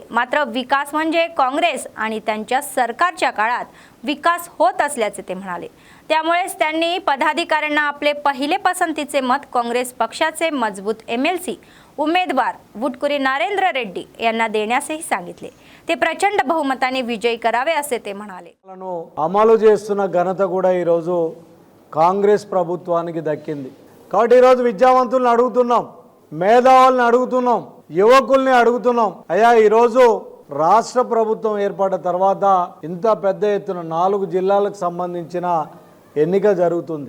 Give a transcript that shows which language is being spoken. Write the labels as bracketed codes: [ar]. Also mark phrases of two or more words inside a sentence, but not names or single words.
[mr] मात्र विकास म्हणजे काँग्रेस आणि त्यांच्या सरकारच्या काळात विकास होत असल्याचे ते म्हणाले. त्यामुळेच त्यांनी पदाधिकाऱ्यांना आपले पहिले पसंतीचे मत काँग्रेस पक्षाचे मजबूत MLC उमेदवार वुटकुरी नरेंद्र रेड्डी यांना देण्यासही सांगितले. ते प्रचंड बहुमताने विजयी करावे असे ते म्हणाले. [te] అమలు చేస్తున్న ఘనత కూడా ఈరోజు కాంగ్రెస్ ప్రభుత్వానికి దక్కింది. కాబట్టి ఈరోజు విద్యావంతుల్ని అడుగుతున్నాం, మేధావుల్ని అడుగుతున్నాం, యువకుల్ని అడుగుతున్నాం. అయ్యా ఈరోజు రాష్ట్ర ప్రభుత్వం ఏర్పడిన తర్వాత ఇంత పెద్ద ఎత్తున 4 జిల్లాలకు సంబంధించిన ఎన్నిక జరుగుతుంది.